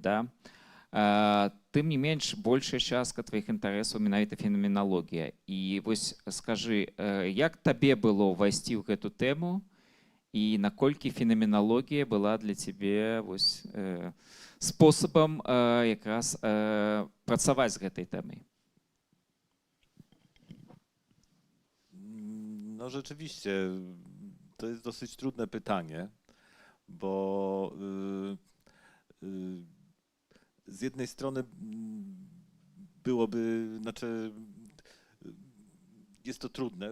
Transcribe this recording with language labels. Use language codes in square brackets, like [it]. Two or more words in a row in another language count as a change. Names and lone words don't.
[be] Тым не менш, большая частка тваіх інтарэсаў менавіта фенаменалогія. І вось скажы, як табе было ўвайсці ў гэту тэму, і наколькі фенаменалогія была для цябе способом якраз працаваць з гэтай тэмай? [pl] No rzeczywiście, to jest dosyć trudne pytanie, bo z jednej strony byłoby, jest to trudne.